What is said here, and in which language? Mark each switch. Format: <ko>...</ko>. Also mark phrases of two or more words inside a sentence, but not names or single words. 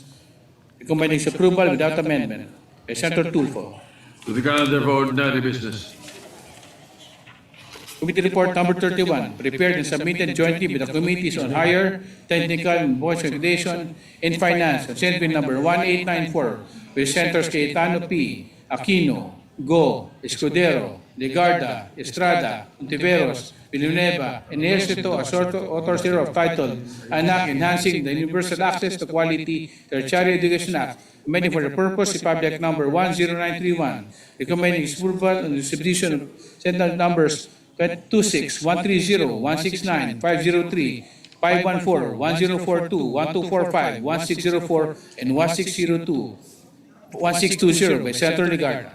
<en>Recommending its approval without amendment by Senator Tulfo. To the calendar for ordinary business. Committee report number 31, prepared and submitted jointly with the Committees on Higher, Technical, and Voice Accreditation and Finance, and Senate Bill number 1894, with Senators Cayetano P., Aquino, Go, Escudero, Legarda, Estrada, Ontiveros, Villanueva, and Ercito as authors thereof, titled "An Act Enhancing the Universal Access to Quality Tertiary Education Act," amending for the purpose of Public Act Number 10931, recommending its approval on the distribution of Senate numbers 26, 130, 169, 503, 514, 1042, 1245, 1604, and 1620 by Senator Legarda.</en>